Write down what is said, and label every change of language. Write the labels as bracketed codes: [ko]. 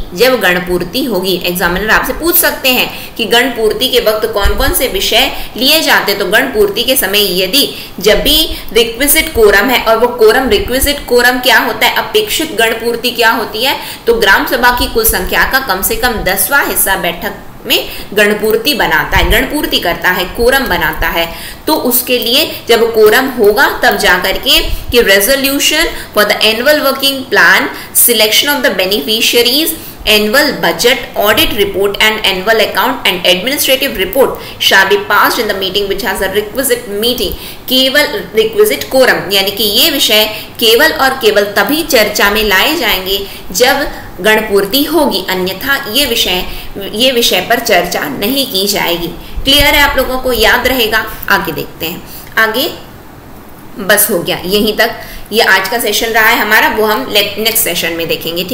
[hi] जब गणपूर्ति होगी, एग्जामिनर आपसे पूछ सकते हैं कि गणपूर्ति के वक्त कौन कौन से विषय लिए जाते, तो गणपूर्ति के समय यदि जब भी रिक्विजिट कोरम है, और वो कोरम रिक्विजिट कोरम क्या होता है, अपेक्षित गणपूर्ति क्या होती है, तो ग्राम सभा की कुल संख्या का कम से कम 10वां हिस्सा बैठक में गणपूर्ति बनाता है, गणपूर्ति करता है, कोरम बनाता है। तो उसके लिए जब कोरम होगा तब जाकर के कि [en] Resolution for the annual working plan, selection of the beneficiaries, annual budget, audit report and annual account and administrative report shall be passed in the meeting which has a requisite meeting। [hi] केवल requisite quorum, यानी कि ये विषय केवल और केवल तभी चर्चा में लाए जाएंगे जब गणपूर्ति होगी, अन्यथा ये विषय पर चर्चा नहीं की जाएगी। क्लियर है आप लोगों को? याद रहेगा? आगे देखते हैं। आगे बस हो गया, यहीं तक ये आज का सेशन रहा है हमारा, वो हम नेक्स्ट सेशन में देखेंगे।